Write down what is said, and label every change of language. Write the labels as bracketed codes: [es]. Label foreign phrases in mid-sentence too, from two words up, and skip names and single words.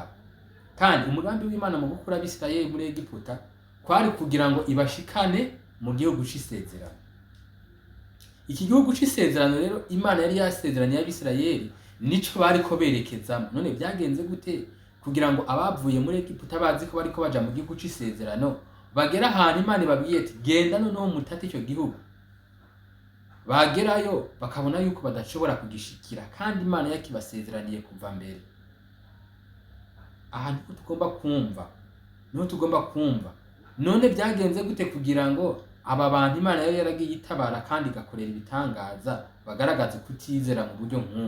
[rn] Kandi umugambi w'Imana mu gukura Abisirayeli muri Egiputa kwari kugira ngo ibashikane mu gihugu c'isezerano. Iki gihugu c'isezerano rero Imana yari yasezeraniye Abisirayeli nico bariko berekezamo. None byagenze gute kugira ngo abavuye muri Egiputa bazi ko bariko baja mu gihugu c'isezerano bagera ahantu Imana ibabwiye ati genda noneho mutate icyo gihugu? Bagerayo bakabona yuko badashobora kugishikira kandi Imana yakibasezeraniye kuva mbere. Aha niho tugomba kumva, none byagenze gute kugira ngo aba bantu Imana yari yaragiye itabara kandi igakorera ibitangaza bagaragaza kutizera mu buryo nk'ubu?